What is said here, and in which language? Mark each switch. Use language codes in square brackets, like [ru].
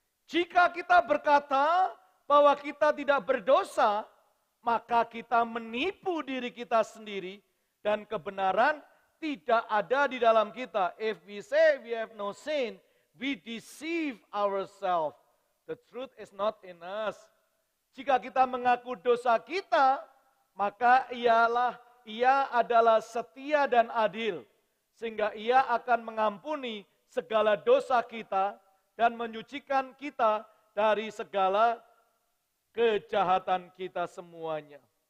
[id] Jika kita berkata bahwa kita tidak berdosa, maka kita menipu diri kita sendiri dan kebenaran tidak ada di dalam kita. [en] If we say we have no sin, we deceive ourselves. The truth is not in us. [id] Jika kita mengaku dosa kita, maka ia adalah setia dan adil. Sehingga ia akan mengampuni segala dosa kita dan menyucikan kita dari segala kejahatan kita semuanya.